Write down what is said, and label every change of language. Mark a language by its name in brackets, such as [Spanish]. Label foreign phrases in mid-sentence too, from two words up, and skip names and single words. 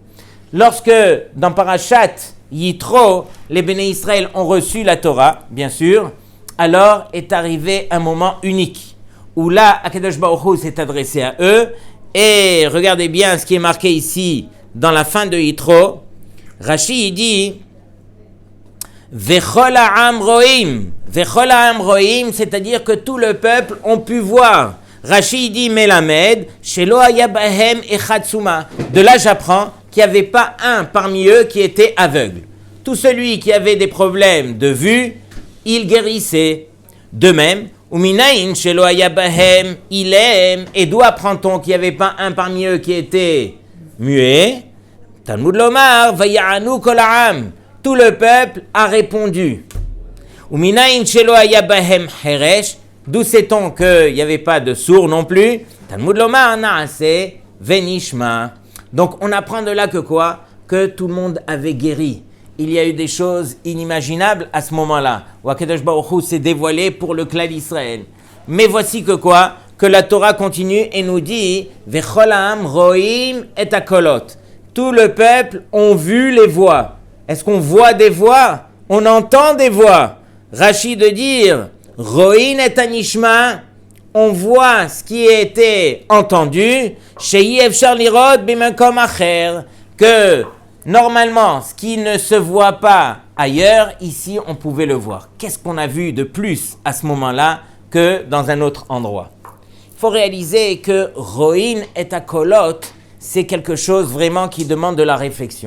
[French] Lorsque, dans [Hebrew] פרשת יתרו, [French] les [Hebrew] בני ישראל [French] ont reçu la Torah, bien sûr, alors est arrivé un moment unique, où là, [Hebrew] הקדוש ברוך הוא [French] s'est adressé à eux, et regardez bien ce qui est marqué ici, dans la fin de Yitro, Rashi, il dit, [Hebrew] וכל העם רואים, וכל העם רואים, [French] c'est-à-dire que tout le peuple ont pu voir. [Hebrew] Rashi dit מלמד, שלא היה בהם אחד סומא. [French] De là, j'apprends qu'il n'y avait pas un parmi eux qui était aveugle. Tout celui qui avait des problèmes de vue, il guérissait. De même, [Hebrew] ומנין שלא היה בהם אלם. [French] Et d'où apprend-on qu'il n'y avait pas un parmi eux qui était muet? [Hebrew] תלמוד לומר ויענו כל העם. [French] Tout le peuple a répondu. [Hebrew] ומנין שלא היה בהם חרש. [French] D'où sait-on qu'il n'y avait pas de sourd non plus? [Hebrew] תלמוד לומר נעשה ונשמע. [French] Donc on apprend de là que quoi? Que tout le monde avait guéri. Il y a eu des choses inimaginables à ce moment-là, où [Hebrew] הקדוש ברוך הוא [French] s'est dévoilé pour le clan d'Israël. Mais voici que quoi? Que la Torah continue et nous dit [Hebrew] וכל העם רואים את הקולות. [French] Tout le peuple ont vu les voix. Est-ce qu'on voit des voix? On entend des voix. Rashi de dire [Hebrew] רואין את הנשמע, [French] on voit ce qui a été entendu, [Hebrew] שאי אפשר לראות במקום אחר, [French] que normalement, ce qui ne se voit pas ailleurs, ici, on pouvait le voir. Qu'est-ce qu'on a vu de plus à ce moment-là que dans un autre endroit? Il faut réaliser que [Hebrew] רואין את הקולות, [French] c'est quelque chose vraiment qui demande de la réflexion.